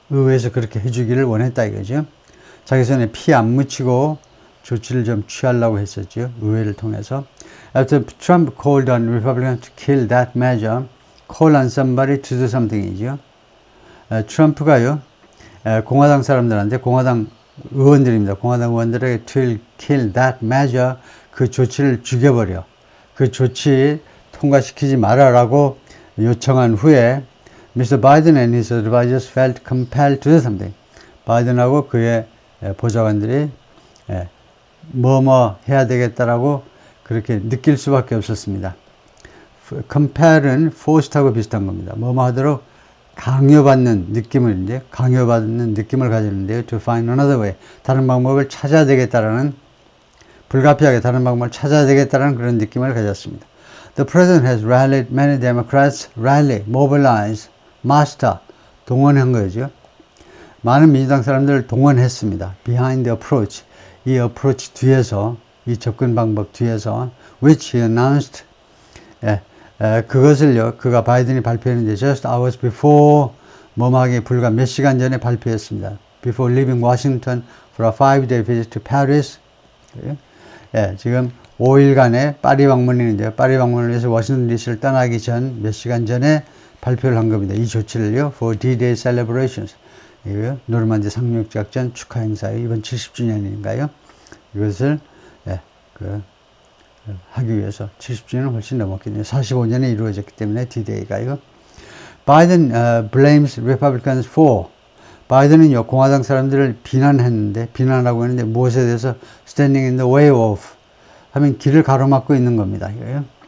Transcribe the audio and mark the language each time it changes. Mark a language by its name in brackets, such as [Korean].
[Korean] 의회에서 그렇게 해주기를 원했다 이거죠. 자기 손에 피 안 묻히고 조치를 좀 취하려고 했었죠. 의회를 통해서. [English] After Trump called on Republicans to kill that measure, call on somebody to do something이죠. [Korean] 트럼프가요, 공화당 사람들한테, 공화당 의원들입니다. 공화당 의원들에게 [English] to kill that measure, [Korean] 그 조치를 죽여버려. 그 조치 통과시키지 말아라고 요청한 후에 Mr. [English] Biden and his advisors felt compelled to do something. [Korean] 바이든하고 그의 보좌관들이 뭐뭐 해야 되겠다라고 그렇게 느낄 수밖에 없었습니다. compell은 forced하고 비슷한 겁니다. 뭐뭐 하도록 강요받는 느낌을 가지는데요. [English] to find another way. [Korean] 다른 방법을 찾아야 되겠다라는, 불가피하게 다른 방법을 찾아야 되겠다라는 그런 느낌을 가졌습니다. [English] The president has rallied many Democrats, mobilize, master, [Korean] 동원한 거죠. 많은 민주당 사람들을 동원했습니다. [English] behind the approach, [Korean] 이 approach 뒤에서, 이 접근 방법 뒤에서, [English] which he announced, [Korean] 그것을요, 그가 바이든이 발표했는데 [English] just hours before, [Korean] 뭐하기 불과 몇 시간 전에 발표했습니다. [English] Before leaving Washington for a 5-day visit to Paris. [Korean] 지금 5일간의 파리 방문인데요. 파리 방문을 위해서 워싱턴 DC를 떠나기 전 몇 시간 전에 발표를 한 겁니다. 이 조치를요, [English] for D-Day celebrations. [Korean] 이거요, 노르만디 상륙작전 축하 행사예요. 이번 70주년인가요? 이것을 하기 위해서 70주년은 훨씬 넘었겠네요. 45년에 이루어졌기 때문에 D-Day가요. [English] Biden blames Republicans for, [Korean] 바이든은요, 공화당 사람들을 비난하고 했는데 무엇에 대해서 [English] standing in the way of [Korean] 하면 길을 가로막고 있는 겁니다. 이거요.